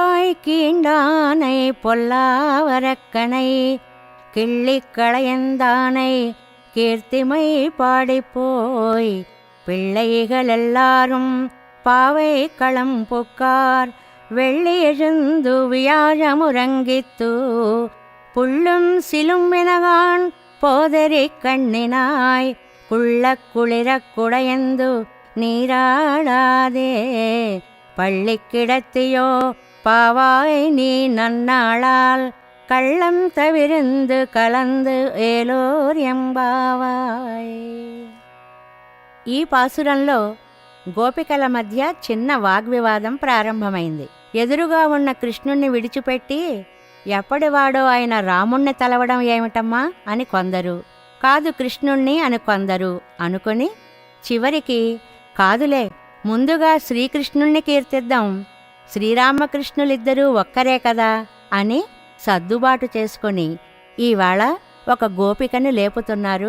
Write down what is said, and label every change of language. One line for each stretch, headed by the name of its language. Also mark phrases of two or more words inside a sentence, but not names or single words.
Tamil: கீண்டானை பொல்லாவரக்கனை கிள்ளிக் களையந்தானை கீர்த்திமை பாடிப்போய் பிள்ளைகள் எல்லாரும் பாவை களம் புக்கார் வெள்ளி எழுந்து வியாழமுறங்கித்து புள்ளும் சிலும் வினகான் போதரி கண்ணினாய் குள்ளக் குளிரக் குடையந்து நீராடாதே பள்ளிக்கிடத்தியோ பாவாய் நீ நன்னாளால் கள்ளம் தவிர்ந்து கலந்து ஏலோர் எம்பாவாய்.
Telugu: ఈ పాసురంలో గోపికల మధ్య చిన్న వాగ్వివాదం ప్రారంభమైంది. ఎదురుగా ఉన్న కృష్ణుణ్ణి విడిచిపెట్టి ఎప్పటివాడో ఆయన రాముణ్ణి తలవడం ఏమిటమ్మా అని కొందరు, కాదు కృష్ణుణ్ణి అని కొందరు అనుకుని చివరికి కాదులే ముందుగా శ్రీకృష్ణుణ్ణి కీర్తిద్దాం, శ్రీరామకృష్ణులిద్దరూ ఒక్కరే కదా అని సర్దుబాటు చేసుకొని ఈవేళ ఒక గోపికను లేపుతున్నారు.